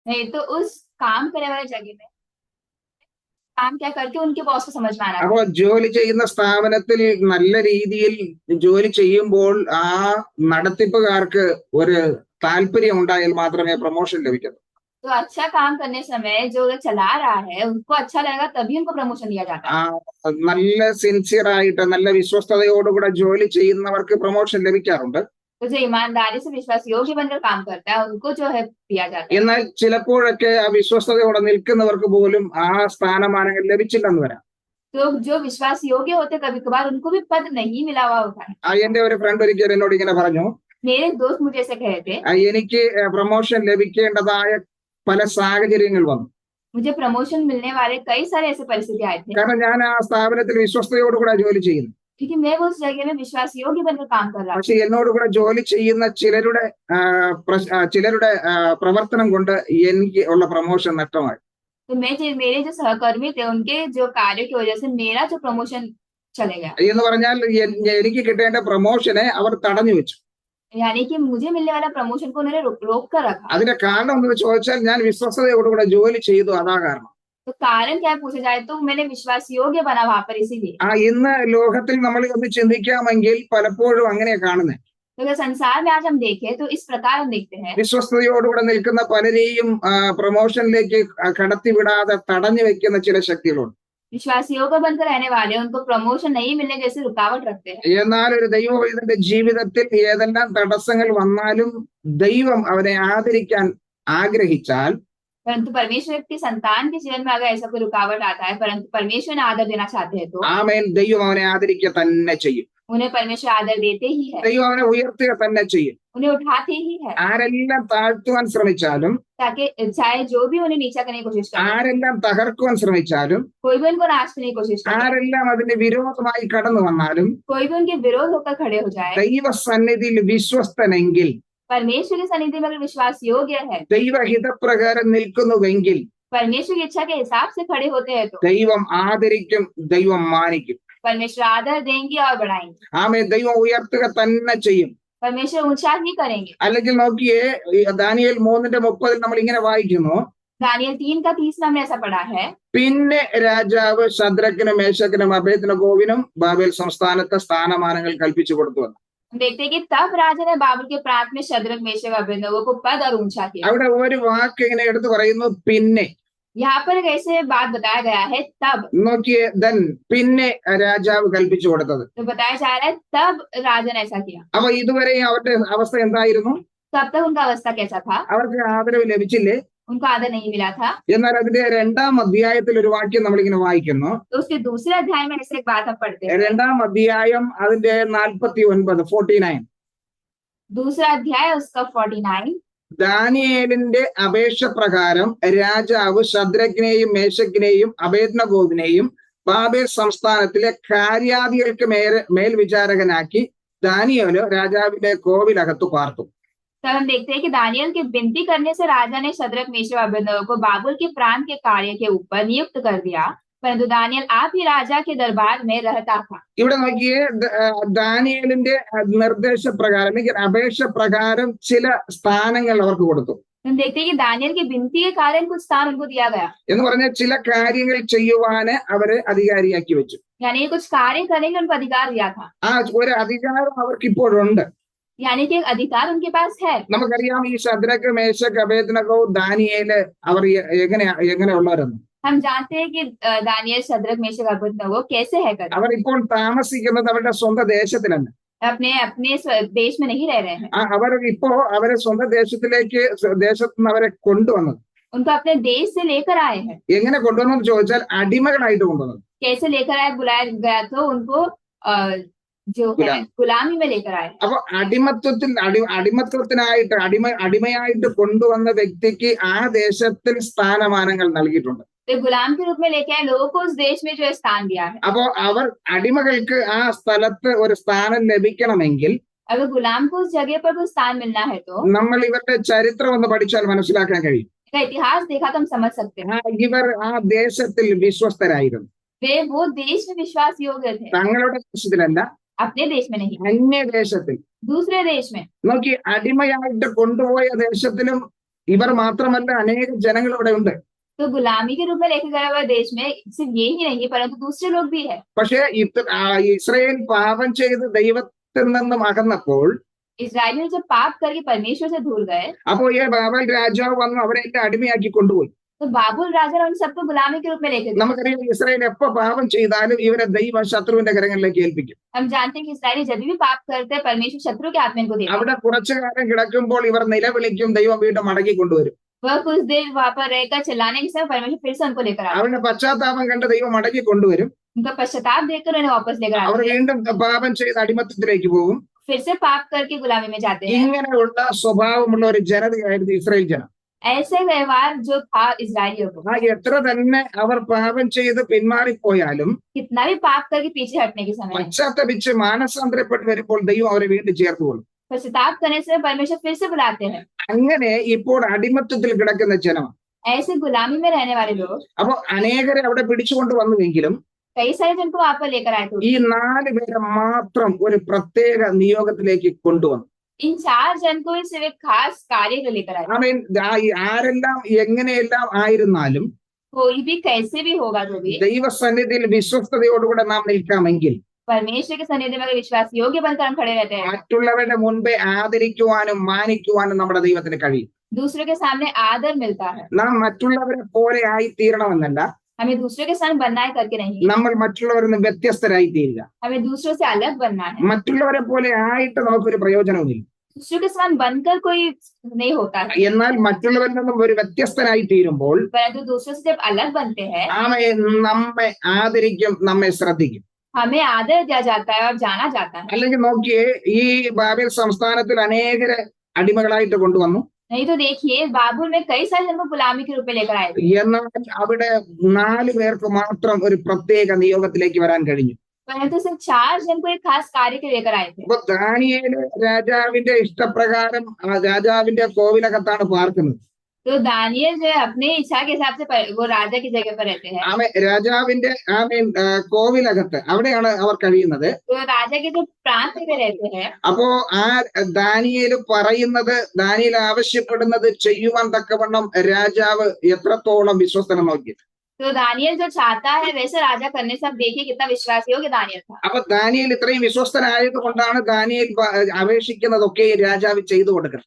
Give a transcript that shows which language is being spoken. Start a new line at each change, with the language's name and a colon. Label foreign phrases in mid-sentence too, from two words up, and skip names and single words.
Hindi: नहीं तो उस काम करने वाले जगह में काम क्या करके उनके बॉस को समझ में आना
Malayalam: അപ്പോൾ
Hindi: चाहिए।
Malayalam: ജോലി ചെയ്യുന്ന സ്ഥാപനത്തിൽ നല്ല രീതിയിൽ ജോലി ചെയ്യുമ്പോൾ ആ നടത്തിപ്പുകാർക്ക് ഒരു താല്പര്യം ഉണ്ടായാൽ മാത്രമേ പ്രൊമോഷൻ ലഭിക്കൂ.
Hindi: तो अच्छा काम करने समय जो चला रहा है उनको अच्छा लगेगा तभी उनको प्रमोशन दिया जाता
Malayalam: ആ
Hindi: है।
Malayalam: നല്ല സിൻസിയർ ആയിട്ട് നല്ല വിശ്വസ്തയോടുകൂടെ ജോലി ചെയ്യുന്നവർക്ക് പ്രൊമോഷൻ ലഭിക്കാറുണ്ട്.
Hindi: तो जो ईमानदारी से विश्वास योग्य बनकर काम करता है उनको जो है दिया जाता है।
Malayalam: എന്നാൽ ചിലപ്പോഴൊക്കെ ആ വിശ്വസ്തയോടെ നിൽക്കുന്നവർക്ക് പോലും ആ സ്ഥാനമാനങ്ങൾ ലഭിച്ചില്ലെന്ന് വരാം.
Hindi: तो जो विश्वास योग्य होते कभी कभार उनको भी पद नहीं मिला हुआ होता है।
Malayalam: എന്റെ ഒരു ഫ്രണ്ട് ഒരിക്കൽ എന്നോട് ഇങ്ങനെ പറഞ്ഞു,
Hindi: मेरे दोस्त मुझे ऐसे कहे थे,
Malayalam: എനിക്ക് പ്രൊമോഷൻ ലഭിക്കേണ്ടതായ പല സാഹചര്യങ്ങൾ വന്നു.
Hindi: मुझे प्रमोशन मिलने वाले कई सारे ऐसे परिस्थिति आए थे
Malayalam: കാരണം ഞാൻ ആ സ്ഥാപനത്തിൽ വിശ്വസ്തയോടുകൂടെ ജോലി ചെയ്യുന്നു.
Hindi: क्योंकि मैं वो उस जगह में विश्वास योग्य बनकर काम कर रहा था।
Malayalam: പക്ഷെ എന്നോടുകൂടെ ജോലി ചെയ്യുന്ന ചിലരുടെ പ്രവർത്തനം കൊണ്ട് എനിക്ക് ഉള്ള പ്രൊമോഷൻ നഷ്ടമായി.
Hindi: तो मेरे जो सहकर्मी थे उनके जो कार्य की वजह से मेरा जो प्रमोशन चले गया।
Malayalam: എന്ന് പറഞ്ഞാൽ എനിക്ക് കിട്ടേണ്ട പ്രൊമോഷനെ അവർ തടഞ്ഞു വെച്ചു.
Hindi: यानी कि मुझे मिलने वाला प्रमोशन को उन्होंने रोक कर रखा।
Malayalam: അതിന്റെ കാരണം എന്ന് ചോദിച്ചാൽ ഞാൻ വിശ്വസ്തയോടുകൂടെ ജോലി ചെയ്തു, അതാ കാരണം.
Hindi: तो कारण क्या पूछा जाए तो मैंने विश्वास योग्य बना वहां पर इसीलिए।
Malayalam: ഇന്ന് ലോകത്തിൽ നമ്മൾ ഒന്ന് ചിന്തിക്കാമെങ്കിൽ പലപ്പോഴും അങ്ങനെയാ കാണുന്നത്.
Hindi: तो अगर संसार में आज हम देखें तो इस प्रकार हम देखते हैं
Malayalam: വിശ്വസ്തയോടുകൂടെ നിൽക്കുന്ന പലരെയും പ്രൊമോഷനിലേക്ക് കടത്തിവിടാതെ തടഞ്ഞു വെക്കുന്ന ചില ശക്തികളുണ്ട്.
Hindi: विश्वास योग्य बनकर रहने वाले उनको प्रमोशन नहीं मिलने जैसे रुकावट रखते हैं।
Malayalam: എന്നാൽ ഒരു ദൈവവൈതന്റെ ജീവിതത്തിൽ ഏതെല്ലാം തടസ്സങ്ങൾ വന്നാലും ദൈവം അവനെ ആദരിക്കാൻ ആഗ്രഹിച്ചാൽ
Hindi: परंतु परमेश्वर की संतान के जीवन में अगर ऐसा कोई रुकावट आता है परंतु परमेश्वर ने आदर देना चाहते हैं तो
Malayalam: ആമേൻ, ദൈവം അവനെ ആദരിക്കുക തന്നെ ചെയ്യും.
Hindi: उन्हें परमेश्वर आदर देते ही है,
Malayalam: ദൈവം അവനെ ഉയർത്തുക തന്നെ ചെയ്യും.
Hindi: उन्हें उठाते ही है।
Malayalam: ആരെല്ലാം താഴ്ത്തുവാൻ ശ്രമിച്ചാലും,
Hindi: ताकि चाहे जो भी उन्हें नीचा करने की कोशिश करे,
Malayalam: ആരെല്ലാം തകർക്കുവാൻ ശ്രമിച്ചാലും,
Hindi: कोई भी उनको नाचने की कोशिश करे,
Malayalam: ആരെല്ലാം അതിന് വിരോധമായി കടന്നു വന്നാലും,
Hindi: कोई भी उनके विरोध होकर खड़े हो जाए,
Malayalam: ദൈവസന്നിധിയിൽ വിശ്വസ്തനെങ്കിൽ,
Hindi: परमेश्वर की सन्निधि में अगर विश्वास योग्य है,
Malayalam: ദൈവഹിതപ്രകാരം നിൽക്കുന്നുവെങ്കിൽ
Hindi: परमेश्वर की इच्छा के हिसाब से खड़े होते हैं तो
Malayalam: ദൈവം ആദരിക്കും, ദൈവം മാനിക്കും.
Hindi: परमेश्वर आदर देंगे और बढ़ाएंगे,
Malayalam: ആമേൻ, ദൈവം ഉയർത്തുക തന്നെ ചെയ്യും.
Hindi: परमेश्वर ऊंचा ही करेंगे।
Malayalam: അല്ലെങ്കിൽ നോക്കിയേ, ദാനിയേൽ 3:30 നമ്മൾ ഇങ്ങനെ വായിക്കുന്നു,
Hindi: दानियल 3:30 में हमने ऐसा पढ़ा है,
Malayalam: പിന്നെ രാജാവ് ശദ്രക്കിനും മേശക്കിനും അബേദ്നെഗോവിനും ബാബേൽ സംസ്ഥാനത്തെ സ്ഥാനമാനങ്ങൾ കൽപ്പിച്ചു കൊടുത്തു.
Hindi: हम देखते हैं कि तब राजा ने बाबुल के प्रांत में शद्रक मेशक अबेदनगो को पद और ऊंचा किया।
Malayalam: അവിടെ ഒരു വാക്ക് ഇങ്ങനെ എടുത്തു പറയുന്നു, പിന്നെ.
Hindi: यहाँ पर एक ऐसे बात बताया गया है तब,
Malayalam: നോക്കിയേ, പിന്നെ രാജാവ് കൽപ്പിച്ചു കൊടുത്തത്.
Hindi: तो बताया जा रहा है तब राजा ने ऐसा किया।
Malayalam: അപ്പൊ ഇതുവരെ അവരുടെ അവസ്ഥ എന്തായിരുന്നു?
Hindi: तब तक उनका अवस्था कैसा था?
Malayalam: അവർക്ക് ആദരവ് ലഭിച്ചില്ലേ?
Hindi: उनको आदर नहीं मिला था।
Malayalam: എന്നാൽ അതിന്റെ 2-ാം അധ്യായത്തിൽ ഒരു വാക്യം നമ്മളിങ്ങനെ വായിക്കുന്നു.
Hindi: तो उसके दूसरे अध्याय में ऐसे एक बात हम पढ़ते हैं,
Malayalam: 2-ാം അധ്യായം അതിന്റെ 49
Hindi: दूसरा अध्याय उसका 49,
Malayalam: ദാനിയേലിന്റെ അപേക്ഷ പ്രകാരം രാജാവ് ശദ്രക്കിനെയും മേശക്കിനെയും അബേദ്നെഗോവിനെയും ബാബേൽ സംസ്ഥാനത്തിലെ കാര്യാദികൾക്ക് മേൽവിചാരകനാക്കി ദാനിയേല് രാജാവിന്റെ കോവിലകത്ത് പാർത്തു.
Hindi: तब हम देखते हैं कि दानियल की विनती करने से राजा ने शद्रक मेशक अबेदनगो को बाबुल के प्रांत के कार्य के ऊपर नियुक्त कर दिया, परंतु दानियल आप ही राजा के दरबार में रहता था।
Malayalam: ഇവിടെ നോക്കിയേ, ദാനിയേലിന്റെ നിർദ്ദേശപ്രകാരം അല്ലെങ്കിൽ അപേക്ഷ പ്രകാരം ചില സ്ഥാനങ്ങൾ അവർക്ക് കൊടുത്തു.
Hindi: हम देखते हैं कि दानियल की विनती के कारण कुछ स्थान उनको दिया गया,
Malayalam: എന്ന് പറഞ്ഞാൽ ചില കാര്യങ്ങൾ ചെയ്യുവാന് അവരെ അധികാരിയാക്കി വെച്ചു.
Hindi: यानी कुछ कार्य करने का उनको अधिकार दिया था,
Malayalam: ആ ഒരു അധികാരം അവർക്ക് ഇപ്പോഴുണ്ട്.
Hindi: यानी कि एक अधिकार उनके पास है।
Malayalam: നമുക്കറിയാം, ഈ ശദ്രക്ക് മേശക്ക് അബേദ്നെഗോ ദാനിയേല് അവർ എങ്ങനെയുള്ളവരെന്ന്.
Hindi: हम जानते हैं कि दानियल शद्रक मेशक अबेदनगो कैसे है करके,
Malayalam: അവർ ഇപ്പോൾ താമസിക്കുന്നത് അവരുടെ സ്വന്തം ദേശത്തിലല്ല.
Hindi: अपने अपने देश में नहीं रह रहे हैं,
Malayalam: അവർ ഇപ്പോ അവരെ സ്വന്തം ദേശത്ത് നിന്ന് അവരെ കൊണ്ടുവന്നത്.
Hindi: उनको अपने देश से लेकर आए हैं।
Malayalam: എങ്ങനെ കൊണ്ടുവന്നെന്ന് ചോദിച്ചാൽ അടിമകളായിട്ട് കൊണ്ടുവന്നത്.
Hindi: कैसे लेकर आए? बुलाया गया तो उनको जो है गुलामी में लेकर आए।
Malayalam: അപ്പൊ അടിമയായിട്ട് കൊണ്ടുവന്ന വ്യക്തിക്ക് ആ ദേശത്തിൽ സ്ഥാനമാനങ്ങൾ നൽകിയിട്ടുണ്ട്.
Hindi: तो गुलाम के रूप में लेके आए लोगों को उस देश में जो है स्थान दिया है।
Malayalam: അപ്പോ അടിമകൾക്ക് ആ സ്ഥലത്ത് ഒരു സ്ഥാനം ലഭിക്കണമെങ്കിൽ
Hindi: अगर गुलाम को उस जगह पर कोई स्थान मिलना है तो
Malayalam: നമ്മൾ ഇവരുടെ ചരിത്രം ഒന്ന് പഠിച്ചാൽ മനസ്സിലാക്കാൻ കഴിയും.
Hindi: इसका इतिहास देखा तो हम समझ सकते हैं।
Malayalam: ഇവർ ആ ദേശത്തിൽ വിശ്വസ്തരായിരുന്നു.
Hindi: वे वो देश में विश्वास योग्य थे,
Malayalam: തങ്ങളുടെ ദേശത്തിലല്ല,
Hindi: अपने देश में नहीं,
Malayalam: അന്യദേശത്തിൽ.
Hindi: दूसरे देश में।
Malayalam: നോക്കി, അടിമയായിട്ട് കൊണ്ടുപോയ ദേശത്തിലും ഇവർ മാത്രമല്ല അനേകം ജനങ്ങൾ ഇവിടെ ഉണ്ട്.
Hindi: तो गुलामी के रूप में लेके गया हुआ देश में सिर्फ ये ही नहीं परंतु दूसरे लोग भी है।
Malayalam: പക്ഷേ ഇസ്രായേൽ പാപം ചെയ്ത് ദൈവത്തിൽ നിന്നും അകന്നപ്പോൾ
Hindi: इजराइल ने जब पाप करके परमेश्वर से दूर गए
Malayalam: അപ്പോൾ ഈ ബാബേൽ രാജാവ് വന്ന് അവരെ എല്ലാം അടിമയാക്കി കൊണ്ടുപോയി.
Hindi: तो बाबुल राजा ने उन सबको गुलामी के रूप में लेके गए।
Malayalam: നമുക്കറിയാം ഇസ്രായേൽ എപ്പോ പാപം ചെയ്താലും ഇവരെ ദൈവം ശത്രുവിന്റെ കരങ്ങളിലേക്ക് ഏൽപ്പിക്കും.
Hindi: हम जानते हैं कि इसराइली जब भी पाप करते हैं परमेश्वर शत्रु के हाथ में इनको देता है।
Malayalam: അവിടെ കുറച്ചു കാലം കിടക്കുമ്പോൾ ഇവർ നിലവിളിക്കും, ദൈവം വീണ്ടും മടക്കി കൊണ്ടുവരും.
Hindi: वह कुछ देर वहां पर रहकर चिल्लाने के समय परमेश्वर फिर से उनको लेकर आता है।
Malayalam: അവരുടെ പശ്ചാത്താപം കണ്ട് ദൈവം മടക്കി കൊണ്ടുവരും.
Hindi: उनका पश्चाताप देखकर उन्हें वापस लेकर
Malayalam: അവർ
Hindi: आते हैं।
Malayalam: വീണ്ടും പാപം ചെയ്ത് അടിമത്തത്തിലേക്ക് പോകും.
Hindi: फिर से पाप करके गुलामी में जाते हैं।
Malayalam: ഇങ്ങനെയുള്ള സ്വഭാവമുള്ള ഒരു ജനതയായിരുന്നു ഇസ്രായേൽ ജനം.
Hindi: ऐसे व्यवहार जो था इजरायलियों को,
Malayalam: എത്ര തന്നെ അവർ പാപം ചെയ്ത് പിന്മാറിപ്പോയാലും
Hindi: कितना भी पाप करके पीछे हटने के समय
Malayalam: പശ്ചാത്തപിച്ച് മാനസാന്തരപ്പെട്ട് വരുമ്പോൾ ദൈവം അവരെ വീണ്ടും ചേർത്തുകൊള്ളും.
Hindi: पश्चाताप करने से परमेश्वर फिर से बुलाते हैं।
Malayalam: അങ്ങനെ ഇപ്പോൾ അടിമത്തത്തിൽ കിടക്കുന്ന ജനം.
Hindi: ऐसे गुलामी में रहने वाले लोग
Malayalam: അപ്പൊ അനേകരെ അവിടെ പിടിച്ചുകൊണ്ട് വന്നുവെങ്കിലും
Hindi: कई सारे जन को वहां पर लेकर आए थे।
Malayalam: ഈ 4 പേരെ മാത്രം ഒരു പ്രത്യേക നിയോഗത്തിലേക്ക് കൊണ്ടുവന്നു.
Hindi: इन 4 जन को सिर्फ एक खास कार्य को लेकर आए।
Malayalam: ആമേൻ. ആരെല്ലാം എങ്ങനെയെല്ലാം ആയിരുന്നാലും
Hindi: कोई भी कैसे भी होगा जो भी
Malayalam: ദൈവസന്നിധിയിൽ വിശ്വസ്തയോടുകൂടെ നാം നിൽക്കാമെങ്കിൽ
Hindi: परमेश्वर के सन्निधि में अगर विश्वास योग्य बनकर हम खड़े रहते हैं,
Malayalam: മറ്റുള്ളവരുടെ മുൻപേ ആദരിക്കുവാനും മാനിക്കുവാനും നമ്മുടെ ദൈവത്തിന് കഴിയും.
Hindi: दूसरों के सामने आदर मिलता है।
Malayalam: നാം മറ്റുള്ളവരെ പോലെ ആയി തീരണമെന്നല്ല,
Hindi: हमें दूसरों के साथ बनना है करके नहीं,
Malayalam: നമ്മൾ മറ്റുള്ളവരിൽ നിന്ന് വ്യത്യസ്തരായി തീരുക.
Hindi: हमें दूसरों से अलग बनना है।
Malayalam: മറ്റുള്ളവരെ പോലെ ആയിട്ട് നമുക്കൊരു പ്രയോജനവുമില്ല.
Hindi: दूसरों के साथ बनकर कोई नहीं होता है,
Malayalam: എന്നാൽ മറ്റുള്ളവരിൽ നിന്നും ഒരു വ്യത്യസ്തനായി തീരുമ്പോൾ
Hindi: परंतु दूसरों से जब अलग बनते हैं
Malayalam: നമ്മെ ആദരിക്കും, നമ്മെ ശ്രദ്ധിക്കും.
Hindi: हमें आदर दिया जाता है और जाना जाता है।
Malayalam: അല്ലെങ്കിൽ നോക്കിയേ, ഈ ബാബേൽ സംസ്ഥാനത്തിൽ അനേകരെ അടിമകളായിട്ട് കൊണ്ടുവന്നു.
Hindi: नहीं तो देखिए बाबुल में कई सारे जन को गुलामी के रूप में लेकर आए थे,
Malayalam: എന്നാൽ അവിടെ 4 പേർക്ക് മാത്രം ഒരു പ്രത്യേക നിയോഗത്തിലേക്ക് വരാൻ കഴിഞ്ഞു.
Hindi: परंतु सिर्फ 4 जन को एक खास कार्य के लेकर आए थे।
Malayalam: അപ്പൊ ദാനിയേല് രാജാവിന്റെ ഇഷ്ടപ്രകാരം രാജാവിന്റെ കോവിലകത്താണ് പാർക്കുന്നത്.
Hindi: तो दानियल जो है अपने इच्छा के हिसाब से वो राजा की जगह पर रहते हैं।
Malayalam: രാജാവിന്റെ കോവിലകത്ത് അവിടെയാണ് അവർ കഴിയുന്നത്.
Hindi: तो राजा के जो प्रांत में रहते हैं,
Malayalam: അപ്പോ ആ ദാനിയേല് പറയുന്നത്, ദാനിയേൽ ആവശ്യപ്പെടുന്നത് ചെയ്യുവാൻ തക്കവണ്ണം രാജാവ് എത്രത്തോളം വിശ്വസ്തനെ നോക്കി.
Hindi: तो दानियल जो चाहता है वैसे राजा करने से आप देखिए कितना विश्वास योग्य दानियल था।
Malayalam: അപ്പൊ ദാനിയേൽ ഇത്രയും വിശ്വസ്തനായത് കൊണ്ടാണ് ദാനിയേൽ അപേക്ഷിക്കുന്നതൊക്കെ രാജാവ് ചെയ്തു കൊടുക്കുന്നത്.